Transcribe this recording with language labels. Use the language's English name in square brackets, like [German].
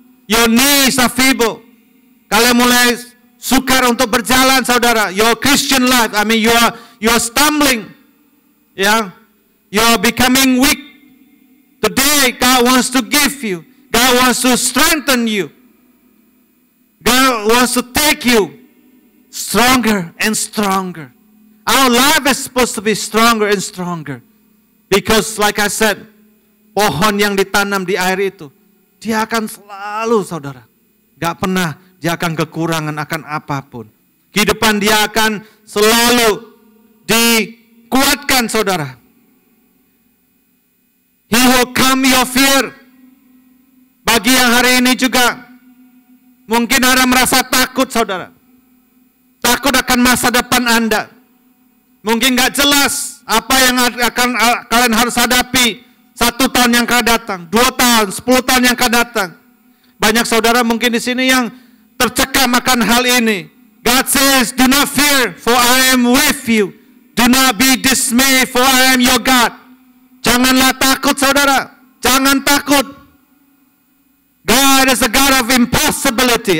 [English] Your knees are feeble. [Indonesian] Kalian mulai sukar untuk berjalan, saudara. [English] Your Christian life, I mean, you are stumbling. Yeah, you are becoming weak. Today, God wants to give you. God wants to strengthen you. God wants to take you stronger and stronger. Our life is supposed to be stronger and stronger. Because like I said, [Indonesian] pohon yang ditanam di air itu, dia akan selalu, saudara, gak pernah dia akan kekurangan akan apapun. Kehidupan dia akan selalu dikuatkan, saudara. [English] He will calm your fear. [Indonesian] Bagi yang hari ini juga mungkin Anda merasa takut, saudara. Takut akan masa depan Anda. Mungkin gak jelas apa yang akan kalian harus hadapi 1 tahun yang akan datang, 2 tahun, 10 tahun yang akan datang. Banyak saudara mungkin di sini yang tercekam akan hal ini. [English] God says, do not fear, for I am with you. Do not be dismayed, for I am your God. [Indonesian] Janganlah takut, saudara. Jangan takut. [English] God is a God of impossibility.